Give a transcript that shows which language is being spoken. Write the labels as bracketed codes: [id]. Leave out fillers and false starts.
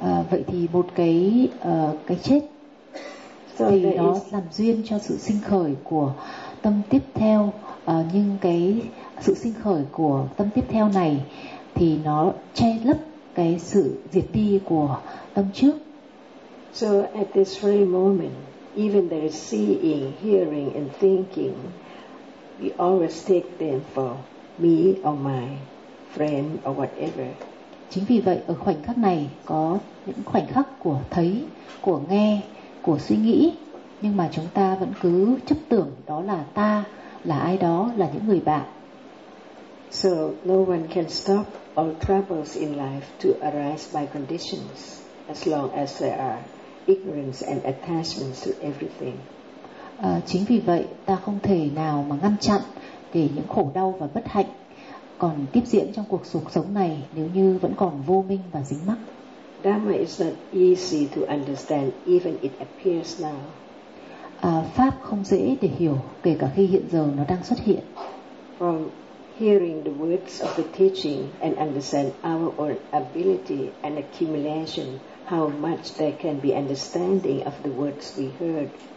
[vi] Vậy thì một cái chết so thì nó làm duyên cho sự sinh khởi của tâm tiếp theo. Nhưng cái sự sinh khởi của tâm tiếp theo này thì nó che lấp cái sự diệt đi của tâm trước. [en] So at this very moment, even there is seeing, hearing and thinking, we always take them for me or my friend or whatever. [vi] Chính vì vậy ở khoảnh khắc này có những khoảnh khắc của thấy, của nghe, của suy nghĩ, nhưng mà chúng ta vẫn cứ chấp tưởng đó là ta, là ai đó, là những người bạn. [en] So no one can stop all troubles in life to arise by conditions as long as there are ignorance and attachments to everything. [vi] Chính vì vậy ta không thể nào mà ngăn chặn để những khổ đau và bất hạnh còn tiếp diễn trong cuộc sống này nếu như vẫn còn vô minh và dính mắc. [en] Dharma is not easy to understand even it appears now. [vi] Pháp không dễ để hiểu kể cả khi hiện giờ nó đang xuất hiện. [en] From hearing the words of the teaching and understand our own ability and accumulation, how much there can be understanding of the words we heard.